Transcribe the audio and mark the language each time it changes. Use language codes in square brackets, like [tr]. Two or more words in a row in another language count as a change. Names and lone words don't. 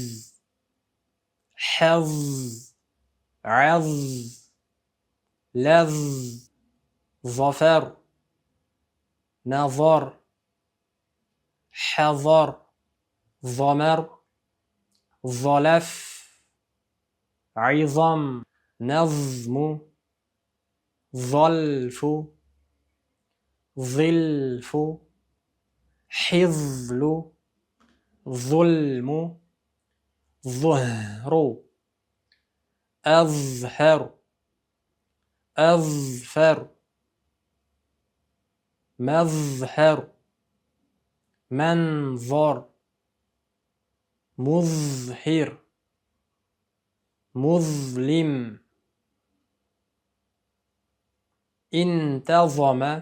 [ar] haz, az, laz, zafar, nazar, hazar, zamar, zalaf, عظام نظم ظلف ظلف حظل ظلم ظهر أظهر أظفر مظهر منظر مظهر مظلم انتظم